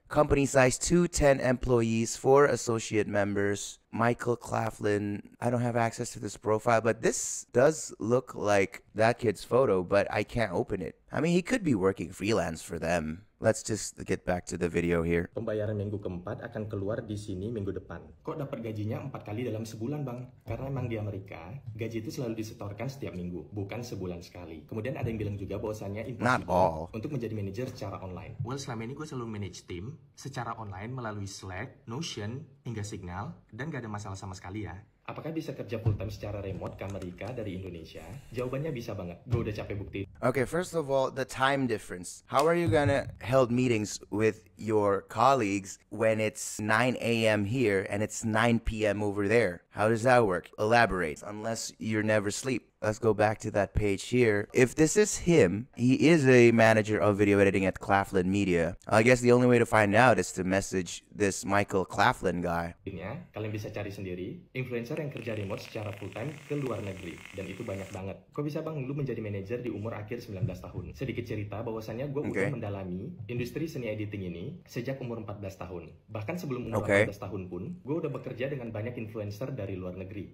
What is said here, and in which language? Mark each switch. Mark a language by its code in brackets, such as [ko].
[en] Company size 210 employees, 4 associate members. Michael Claflin. I don't have access to this profile, but this does look like that kid's photo, but I can't open it. I mean, he could be working freelance for them. Let's just get back to the video here. [id] Pembayaran minggu keempat akan keluar di sini minggu depan. Kok dapat gajinya 4 kali dalam sebulan, Bang? Karena emang di Amerika, gaji itu selalu disetorkan setiap minggu, bukan sebulan sekali. Kemudian ada yang bilang juga bahwasannya impossible untuk menjadi manajer secara online. Well, selama ini gue selalu manage tim secara online melalui Slack, Notion, hingga Signal, dan gak ada masalah sama sekali ya. Apakah bisa kerja full time secara remote ke Amerika dari Indonesia? Jawabannya bisa banget. Gue udah capek bukti. [en] Okay, first of all, the time difference. How are you gonna hold meetings with your colleagues when it's 9 a.m. here and it's 9 p.m. over there? How does that work? Elaborate. Unless you never sleep. Let's go back to that page here. If this is him, he is a manager of video editing at Claflin Media. I guess the only way to find out is to message this Michael Claflin guy. [id] Kalian bisa cari sendiri influencer yang kerja remote secara full time ke luar negeri, dan itu banyak banget. Kok bisa Bang lu menjadi manajer di umur akhir 19 tahun? Sedikit cerita bahwasannya gue udah mendalami industri seni editing ini sejak umur 14 tahun. Bahkan sebelum umur 18 tahun pun, gue udah bekerja dengan banyak influencer dari luar negeri.